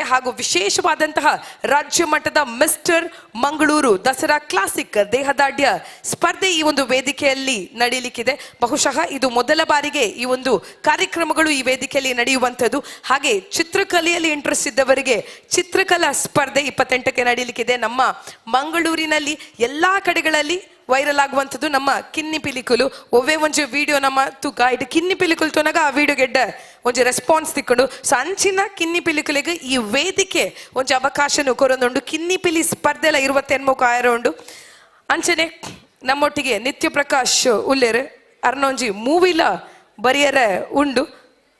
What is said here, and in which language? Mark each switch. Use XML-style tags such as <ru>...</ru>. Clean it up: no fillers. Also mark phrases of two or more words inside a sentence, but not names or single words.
<kn>ಹಾಗೂ ವಿಶೇಷವಾದಂತಹ ರಾಜ್ಯ ಮಟ್ಟದ ಮಿಸ್ಟರ್ ಮಂಗಳೂರು ದಸರಾ ಕ್ಲಾಸಿಕ್ ದೇಹದಾಢ್ಯ ಸ್ಪರ್ಧೆ ಈ ಒಂದು ವೇದಿಕೆಯಲ್ಲಿ ನಡೀಲಿಕ್ಕಿದೆ. ಬಹುಶಃ ಇದು ಮೊದಲ ಬಾರಿಗೆ ಈ ಒಂದು ಕಾರ್ಯಕ್ರಮಗಳು ಈ ವೇದಿಕೆಯಲ್ಲಿ ನಡೆಯುವಂಥದ್ದು. ಹಾಗೆ ಚಿತ್ರಕಲೆಯಲ್ಲಿ ಇಂಟ್ರೆಸ್ಟ್ ಇದ್ದವರಿಗೆ ಚಿತ್ರಕಲಾ ಸ್ಪರ್ಧೆ 28ಕ್ಕೆ ನಡೀಲಿಕ್ಕಿದೆ. ನಮ್ಮ ಮಂಗಳೂರಿನಲ್ಲಿ ಎಲ್ಲಾ ಕಡೆಗಳಲ್ಲಿ ವೈರಲ್ ಆಗುವಂಥದ್ದು</kn> <tcy>ನಮ್ಮ ಕಿನ್ನಿ ಪಿಲಿಕುಲು ಒವ್ವೇ ಒಂಜಿ ವಿಡಿಯೋ ನಮ್ಮ ತೂಕ ಇಟ್ಟು ಕಿನ್ನಿ ಪಿಲಿಕುಲು ತೋನಾಗ ಆ ವಿಡಿಯೋ ಗೆಡ್ಡ ಒಂಜಿ ರೆಸ್ಪಾನ್ಸ್ ತಿಕ್ಕೊಂಡು ಸೊ ಅಂಚಿನ ಕಿನ್ನಿ ಪಿಲಿಕುಲಿಗೆ ಈ ವೇದಿಕೆ ಒಂಜಿ ಅವಕಾಶನು ಕೊರೊಂದುಂಡು. ಕಿನ್ನಿ ಪಿಲಿ ಸ್ಪರ್ಧೆಲ 28 ಉಂಡು. ಅಂಚನೆ ನಮ್ಮೊಟ್ಟಿಗೆ ನಿತ್ಯ ಪ್ರಕಾಶ್ ಉಲ್ಲೇರ್ ಅರ್ನೊಂಜಿ ಮೂವಿಲ ಬರಿಯರ ಉಂಡು.</tcy>